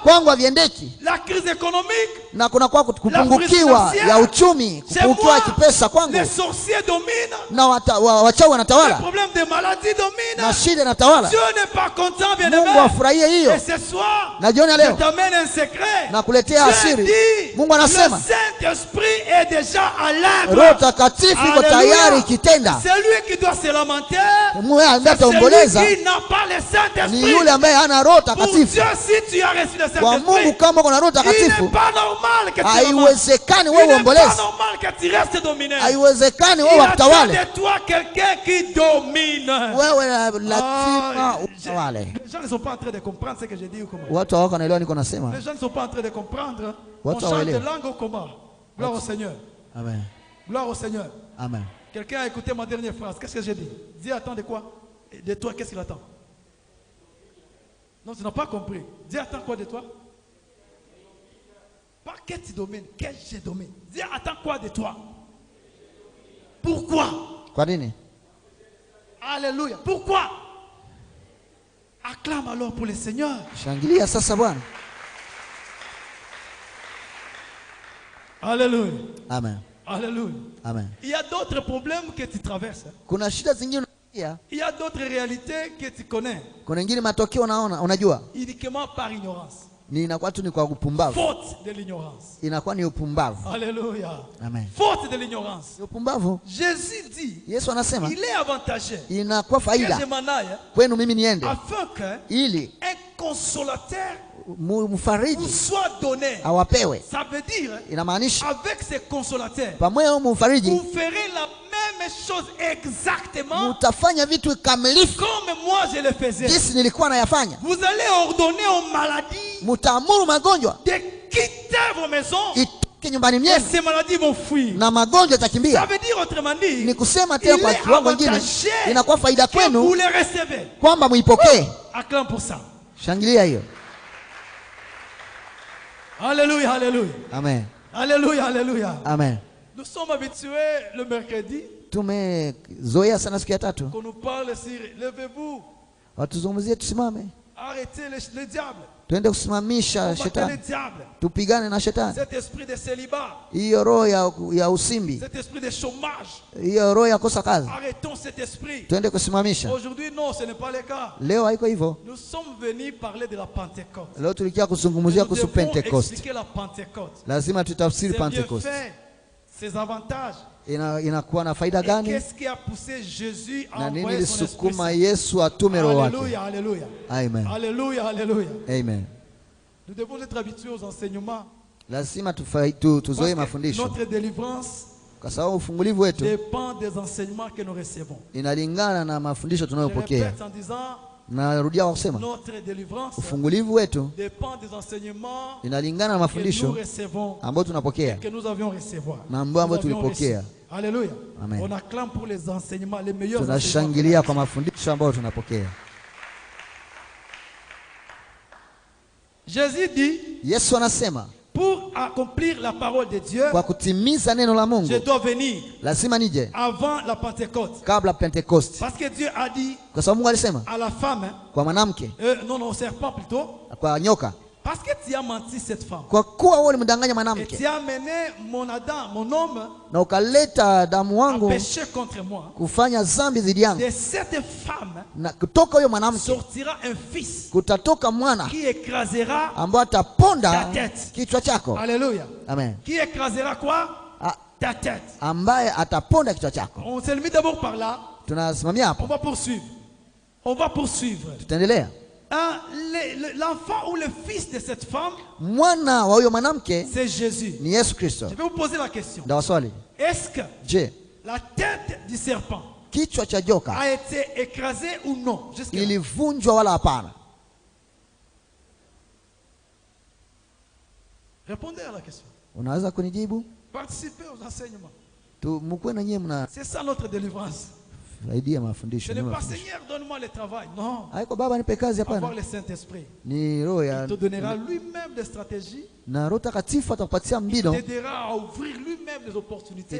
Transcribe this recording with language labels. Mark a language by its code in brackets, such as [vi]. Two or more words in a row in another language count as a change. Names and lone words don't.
[sw] kwangu haviendeki, [fr] La crise économique, [sw] na kunakuwa kupungukiwa ya uchumi, [fr] chez [sw] kupungukiwa [fr] moi, [sw] kipesa kwangu, [fr] les sorciers dominent. [sw] na wachawi [fr] Les [sw] wanatawala [fr] problèmes de maladie [sw] na [fr] dominent. [sw] shida inatawala. [fr] Dieu n'est pas content, bien [sw] Mungu [fr] aimé. [sw] afurahie hiyo. [fr] Et ce soir, [sw] Na jioni ya [fr] je [sw] leo [fr] t'amène un secret. [sw] na kuletea [fr] Dieu [sw] asiri. [fr] dit, [sw] Mungu [fr] le [sw] anasema [fr] Saint-Esprit est déjà à [sw] Roho [fr] l'œuvre. [sw] Takatifu iko [fr] Alléluia. [sw] tayari ikitenda. [fr] C'est lui qui doit se lamenter. [sw] Mungu ambaye [fr] C'est [sw] ataomboleza [fr] celui qui n'a pas le [sw] ni [fr] Saint-Esprit. [sw] yule ambaye hana Roho [fr] Pour [sw] Takatifu. [fr] Dieu, si tu as reçu le [sw] Kwa Mungu [fr] Saint-Esprit, [sw] kama uko na Roho [fr] il n'est [sw] Takatifu, [fr] pas normal que tu lamentes. [sw] haiwezekani [fr] Il [sw] wewe [fr] n'est pas [sw] uomboleze, [fr] normal que tu restes dominé. [sw] haiwezekani [fr] Il [sw] wewe [fr] attend [sw] wakutawale. [fr] de toi quelqu'un qui domine. [sw] Wewe lazima [fr] Ah, [sw] utawale. [fr] les gens ne sont pas en train de comprendre ce que je dis ou comment. [sw] Watu hawako wanaelewa niko nasema. [fr] Les gens ne sont pas en train de comprendre. On [sw] Watu [fr] chante [sw] hawaelewi. [fr] langue ou comment? Gloire au Seigneur. Amen. Gloire au Seigneur. Amen. Quelqu'un a écouté ma dernière phrase. Qu'est-ce que j'ai dit? Dieu attend de quoi? De toi, qu'est-ce qu'il attend? Non, tu n'as pas compris. Dieu attend quoi de toi? Pas que tu domines, que je domine. Dieu attend quoi de toi? Pourquoi? [sw] Kwa nini? [fr] Alléluia. Pourquoi? Acclame alors pour le Seigneur. [sw] Shangilia sasa Bwana. [fr] Alléluia. Amen. Alléluia. Amen. Il y a d'autres problèmes que tu traverses. [sw] Kuna shida zingine unasikia, [fr] Il y a d'autres réalités que tu connais. [sw] kuna ingine matokeo unaona, unajua [fr] Uniquement par ignorance. [sw] ni inakuwa tu ni kwa upumbavu, [fr] Faute de l'ignorance. [sw] inakuwa ni upumbavu. [fr] Alléluia. Amen. Faute de l'ignorance. [sw] Ni upumbavu. [fr] Jésus dit, [sw] Yesu anasema [fr] il est avantageux [sw] inakuwa [fr] que [sw] faida [fr] je m'en aille [sw] kwenu mimi niende, [fr] afin que [sw] ili [fr] un consolateur vous [sw] mfariji [fr] soit donné. [sw] awapewe. [fr] Ça veut dire, [sw] Inamaanisha [fr] avec ces consolateurs, [sw] pamoja huyo mfariji [fr] vous ferez la même chose exactement [sw] mutafanya vitu kamilifu [fr] comme moi je le faisais. [sw] jinsi nilikuwa nayafanya. [fr] Vous allez ordonner aux maladies [sw] Mutaamuru magonjwa [fr] de quitter vos maisons [sw] itoke nyumbani [fr] et [sw] mwenu [fr] ces maladies vont fuir. [sw] na magonjwa [fr] Ça [sw] yatakimbia. [fr] veut dire autrement dit, [sw] Ni kusema [fr] il [sw] tena kwa [fr] est [sw] kiwango kingine, [fr] avantageux [sw] inakuwa faida [fr] que vous [sw] kwenu [fr] les recevez. [sw] kwamba muipokee. [fr] Acclame pour ça. [sw] Shangilia hiyo. [fr] Alléluia, alléluia. Amen. Alléluia, alléluia. Amen. Nous sommes habitués le mercredi [sw] Tumezoea sana siku ya tatu. [fr] Qu'on nous parle sur levez-vous. [sw] Watuzungumzie tusimame. [fr] Arrêtez le diable. [sw] Tuende kusimamisha shetani. Tupigane na shetani. [fr] Cet esprit de célibat. [sw] Hiyo roho ya usimbi. [fr] Cet esprit de chômage. [sw] Hiyo roho ya kosa kazi. [fr] Arrêtons cet esprit. [sw] Tuende kusimamisha. [fr] Aujourd'hui non, ce n'est pas le cas. [sw] Leo haiko hivyo. [fr] Nous sommes venus parler de la Pentecôte. [sw] Leo tulikia kuzungumzia kuhusu Pentecost. [fr] Expliquer la Pentecôte. [sw] Lazima tutafsiri Pentecost. [fr] Ses avantages. [sw] Inakuwa na faida gani? [fr] Qu'est-ce qui a poussé Jésus à envoyer envoyer son esprit? [sw] Yesu atume roho wake. [fr] Alléluia, alléluia. Amen. Alléluia, alléluia. Amen. Nous devons être habitués aux enseignements. [sw] Lazima tuzoe mafundisho. [fr] Notre délivrance [sw] kwa sababu ufungulivu wetu [fr] dépend des enseignements que nous recevons. [sw] Inalingana na mafundisho tunayopokea. [fr] Je répète en disant, [sw] narudia kwa kusema ufungulivu wetu inalingana na mafundisho ambayo tunapokea na ambayo tulipokea. [fr] Alléluia. Amen. On acclame pour les enseignements, les meilleurs enseignements. [sw] Tunashangilia kwa mafundisho ambayo tunapokea. [fr] Jésus dit, [sw] Yesu anasema, [fr] pour accomplir la parole de Dieu, [sw] kwa kutimiza neno la Mungu, [fr] je dois venir [sw] lazima nije [fr] avant la Pentecôte. [sw] Kabla Pentecost. [fr] Parce que Dieu a dit, [sw] kwa sababu Mungu alisema, [fr] à la femme, [sw] kwa mwanamke, [fr] non, au serpent plutôt, [sw] kwa nyoka, [fr] parce que tu as menti cette femme. [sw] Kwa kuwa wewe ulimdanganya mwanamke. [fr] Et tu as amené mon Adam, mon homme, [sw] na ukaleta damu wangu [fr] à pécher contre moi. [sw] Kufanya dhambi dhidi yangu. [fr] De cette femme, [sw] na kutoka huyo mwanamke [fr] sortira un fils, [sw] kutatoka mwana [fr] qui écrasera [sw] ambaye ataponda [fr] ta tête. [sw] Kichwa chako. [fr] Alléluia. Amen. Qui écrasera quoi? Ta tête. [sw] Ambaye ataponda kichwa chako. [fr] On se limite d'abord par là. [sw] Tunasimamia hapo. [fr] On va poursuivre. On va poursuivre. [sw] Tutaendelea. [fr] L'enfant ou le fils de cette femme, [sw] mwana wa huyo mwanamke, [fr] c'est Jésus. [sw] Ni Yesu Kristo. [fr] Je vais vous poser la question. Est-ce que la tête du serpent [sw] kichwa cha joka [fr] a été écrasée ou non? [sw] Ilivunjwa wala hapana? [fr] Répondez à la question. [sw] Unaweza kunijibu? [fr] Participez aux enseignements. C'est ça notre délivrance. Ce n'est pas Seigneur, donne-moi le travail. Non. Avoir le Saint-Esprit. Il te donnera lui-même des stratégies. Il t'aidera à ouvrir lui-même des opportunités.